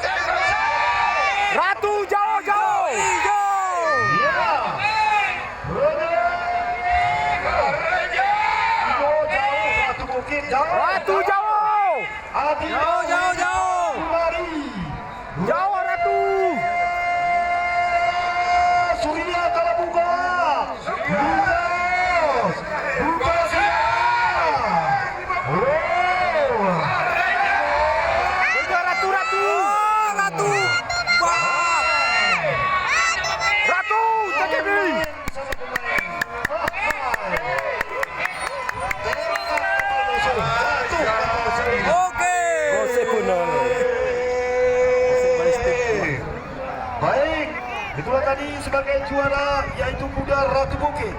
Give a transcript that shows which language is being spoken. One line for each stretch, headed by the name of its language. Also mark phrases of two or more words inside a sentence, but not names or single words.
Indonesian: Ratu jauh. Hijau. Ya. Ratu Bukit jauh. Ratu jauh. Adi Jauh. Kumari. Jauh Ratu. Surya Kalabuga. Lutas. Buka Ratu. Ratu. Wah. Ratu TKB. Oke. Baik, itulah tadi sebagai juara yaitu kuda Ratu Bukit.